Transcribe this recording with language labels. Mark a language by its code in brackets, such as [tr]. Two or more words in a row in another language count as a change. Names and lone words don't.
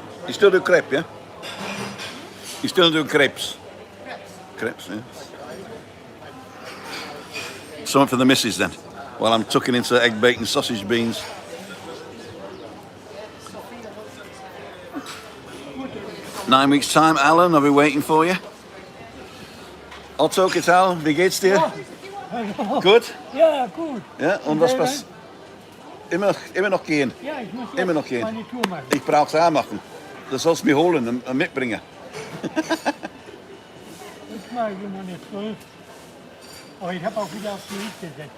[en] You still do crepe, yeah? You still do crepes? Crepes, yeah. Something for the missus then. While I'm tucking into egg bacon sausage beans. Nine weeks time, Alan, I'll be waiting for you. [es] Otto, ¿qué tal? [de] Wie geht's dir? [en] Good? [de] Ja, gut. Ja, und was passiert? Immer noch gehen. Ja, ich muss Immer noch jetzt gehen. meine Tour machen. Ich brauch's auch machen. Du sollst mich holen und mitbringen. Ich mache immer eine 12. Aber ich habe auch wieder auf die gesetzt.